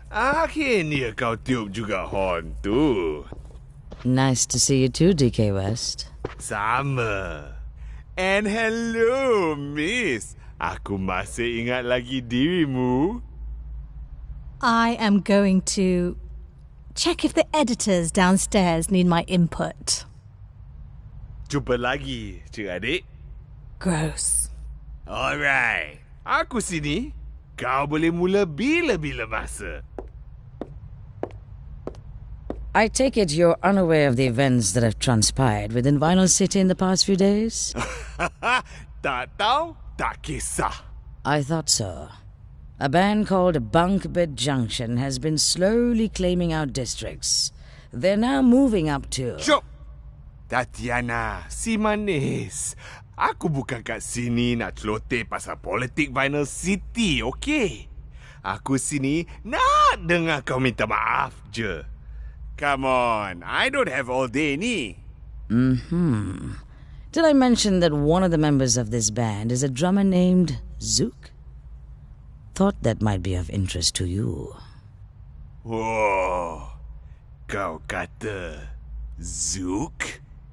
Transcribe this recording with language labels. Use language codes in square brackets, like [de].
[ms] Akhirnya kau tiup juga horn tu. [en] Nice to see you too, DK West. [ms] Sama. [en] And hello, Miss. [ms] Aku masih ingat lagi dirimu. [en] I am going to check if the editors downstairs need my input. [ms] Jumpa lagi, cik adik. [en] Gross. Alright. [ms] Aku sini. Kau boleh mula bila-bila masa. [en] I take it you're unaware of the events that have transpired within Vinyl City in the past few days? [ms] Tak tahu, tak kisah. [en] I thought so. A band called Bungbet Junction has been slowly claiming our districts. They're now moving up to... [ms] Cuk! Tatiana, si manis. Aku bukan kat sini nak celoteh pasal politik Vinyl City, okey? Aku sini nak dengar kau minta maaf je. [en] Come on, I don't have all day [ms] ni. [en] Did I mention that one of the members of this band is a drummer named Zook? Thought that might be of interest to you. [ms] Oh, kau kata Zook?